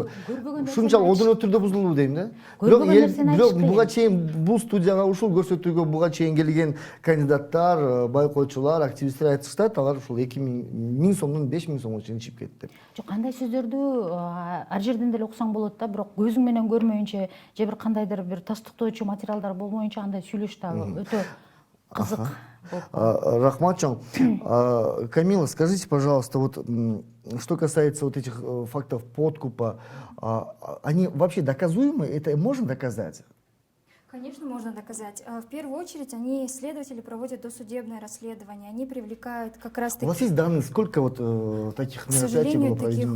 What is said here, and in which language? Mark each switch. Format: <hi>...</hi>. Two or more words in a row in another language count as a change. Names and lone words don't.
<ky>Ушунчалык одоно түрдө бузулуу дейм да. Бирок буга чейин бул студияга ушул көрсөтүүгө буга чейин келген кандидаттар, байкоочулар, активисттер айтышты, алар ушул 2000 сомдон 5000 сомго чейин чыгып кетти. Жок, андай сөздөрдү ар жерден деле уксаң болот да, бирок көзүң менен көрмөйүнчө же бир кандайдыр бир тастыктоочу материалдар болмоюнча андай сүйлөш дагы өтө кызык. Рахмат чоң. Камила,</ky> <ru>скажите, пожалуйста, вот что касается вот этих фактов подкупа, они вообще доказуемы? Это можно доказать? Конечно, можно доказать. В первую очередь, следователи проводят досудебное расследование, они привлекают как раз-таки... У вас есть данные, сколько вот таких мероприятий было проведено?</ru>